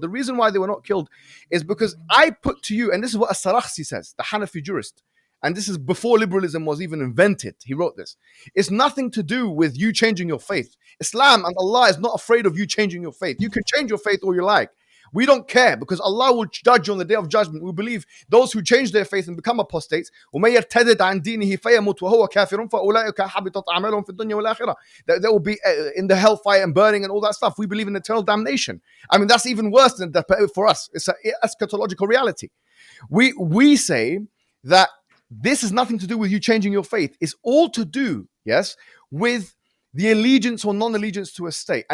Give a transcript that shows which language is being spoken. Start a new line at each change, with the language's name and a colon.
English: The reason why they were not killed is because I put to you, and this is what As-Sarakhsi says, the Hanafi jurist, and this is before liberalism was even invented. He wrote this. It's nothing to do with you changing your faith. Islam and Allah is not afraid of you changing your faith. You can change your faith all you like. We don't care because Allah will judge you on the day of judgment.
Arabic: We believe those who change their faith and become apostates, وَمَن يَرْتَدِدْ عَنْ دِينِهِ فَيَمُتْ وَهُوَ كَافِرٌ فَأُولَٰئِكَ حَبِطَتْ أَعْمَالُهُم فِي الدُّنْيَا وَالْآخِرَةِ.
English: They will be in the hellfire and burning and all that stuff. We believe in eternal damnation. I mean, that's even worse than that for us. It's an eschatological reality. We say that this has nothing to do with you changing your faith. It's all to do, yes, with the allegiance or non-allegiance to a state.